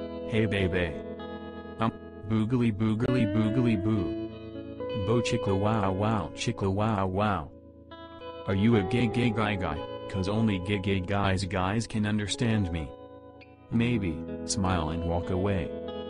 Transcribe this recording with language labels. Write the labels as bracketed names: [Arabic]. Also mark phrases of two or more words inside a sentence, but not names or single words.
[English] Hey baby. Boogly boogly boogly boo. Bo chickla wow wow chickla wow wow. Are you a gay guy? Cause only gay guys can understand me. Maybe, smile and walk away.